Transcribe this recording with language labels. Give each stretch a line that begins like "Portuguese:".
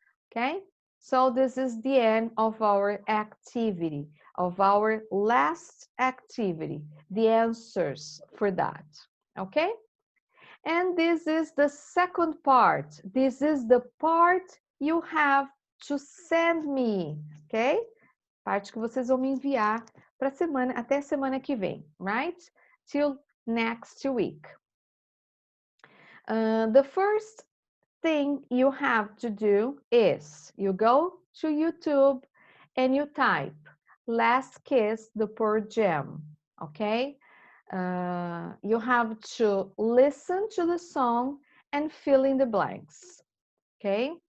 English: Okay, so this is the end of our activity, of our last activity, the answers for that. Okay, and this is the second part. This is the part you have to send me.
Portuguese: Ok, parte que vocês vão me enviar para semana, até semana que vem, right?
English: Till next week. The first thing you have to do is you go to YouTube and you type Last Kiss the Pearl Jam, okay? You have to listen to the song and fill in the blanks, okay?